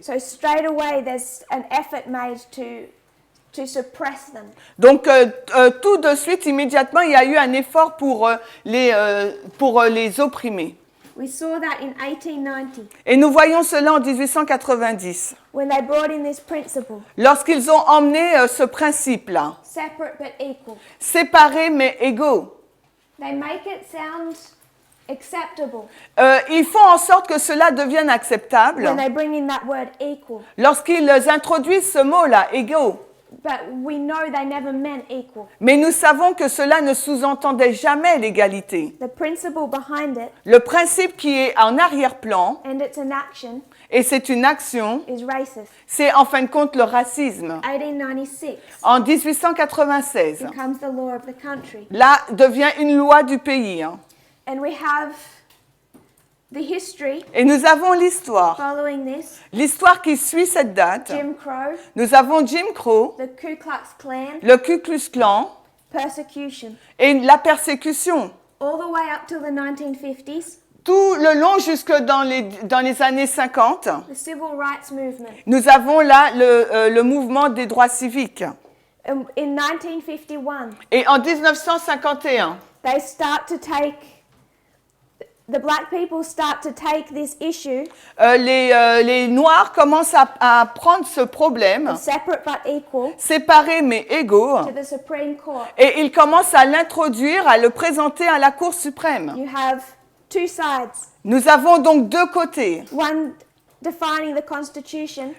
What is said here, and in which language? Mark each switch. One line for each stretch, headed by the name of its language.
English: So straight away there's an effort made to suppress them.
French: Donc tout de suite, immédiatement, il y a eu un effort pour les opprimer.
English: We saw that in 1890
French: Et nous voyons cela en 1890,
English: when they brought in this principle,
French: lorsqu'ils ont emmené ce principe-là,
English: separate but equal.
French: séparés mais égaux.
English: They make it sound acceptable
French: Ils font en sorte que cela devienne acceptable
English: when they bring in that word equal.
French: lorsqu'ils introduisent ce mot-là, égaux.
English: But we know they never meant equal.
French: Mais nous savons que cela ne sous-entendait jamais l'égalité.
English: The principle behind it,
French: Le principe qui est en arrière-plan,
English: and it's an action,
French: et c'est une action,
English: is racist.
French: c'est en fin de compte le racisme.
English: 1896
French: En 1896,
English: becomes the law of the country.
French: là devient une loi du pays.
English: And we have the history
French: Et nous avons l'histoire.
English: following this.
French: L'histoire qui suit cette date.
English: Jim Crow,
French: Nous avons Jim Crow,
English: the Ku Klux Klan,
French: le Ku Klux Klan
English: persecution.
French: et la persécution.
English: All the way up till the 1950s,
French: Tout le long jusque dans les années 50,
English: the Civil Rights Movement.
French: nous avons là le mouvement des droits civiques.
English: In 1951,
French: Et en 1951,
English: they start to take, the black people start to take this issue
French: les Noirs commencent à prendre ce problème,
English: of separate but equal
French: séparés mais égaux,
English: to the Supreme Court.
French: et ils commencent à l'introduire, à le présenter à la Cour suprême.
English: You have two sides,
French: Nous avons donc deux côtés.
English: one defining the Constitution